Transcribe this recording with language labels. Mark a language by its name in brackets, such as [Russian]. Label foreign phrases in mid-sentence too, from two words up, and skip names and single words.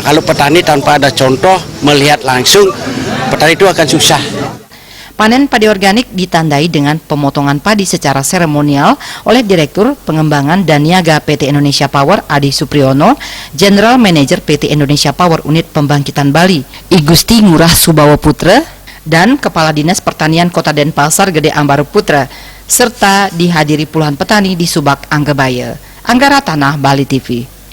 [Indonesian] Kalau petani tanpa ada contoh melihat langsung, petani itu akan susah. Panen padi organik ditandai dengan pemotongan padi secara seremonial oleh Direktur Pengembangan dan Niaga PT Indonesia Power Adi Supriyono, General Manager PT Indonesia Power Unit Pembangkitan Bali I Gusti Ngurah Subawa Putra, dan Kepala Dinas Pertanian Kota Denpasar Gede Ambara Putra, serta dihadiri puluhan petani di Subak Anggebaya. Anggara Tanah, Bali TV.